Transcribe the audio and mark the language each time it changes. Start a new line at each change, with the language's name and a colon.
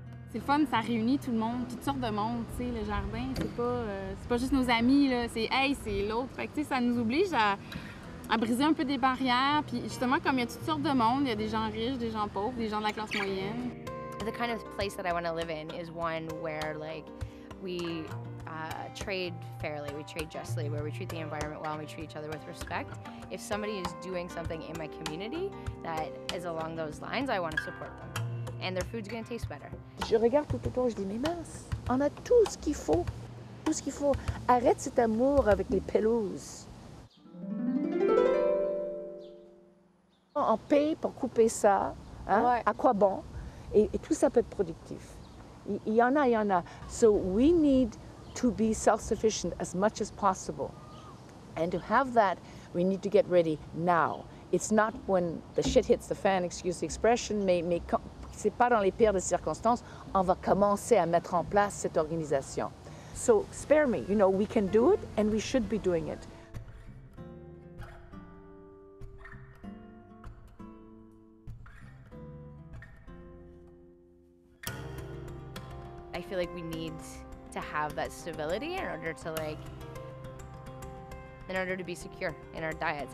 French: C'est le fun, ça réunit tout le monde, toutes sortes de monde, tu sais, le jardin, c'est pas juste nos amis, là, c'est « hey, c'est l'autre ». Fait que tu sais, ça nous oblige à briser un peu des barrières, puis justement, comme il y a toutes sortes de monde, il y a des gens riches, des gens pauvres, des gens de la classe moyenne.
English: The kind of place that I want to live in is one where like we trade fairly, we trade justly, where we treat the environment well and we treat each other with respect. If somebody is doing something in my community that is along those lines, I want to support them. And their food's going to taste better.
French: Je regarde tout autour, je dis, mais mince, on a tout ce qu'il faut. Tout ce qu'il faut. Arrête cet amour avec les pelouses. On paye pour couper ça. Hein? Ouais. À quoi bon? Et tout ça peut être productif. Il y en a, il y en a.
English: So we need to be self-sufficient as much as possible. And to have that, we need to get ready now. It's not when the shit hits the fan, excuse the expression,
French: mais c'est pas dans les pires des circonstances, on va commencer à mettre en place cette organisation.
English: So spare me, you know, we can do it and we should be doing it. I feel like we need to have that stability in order to be secure in our diets.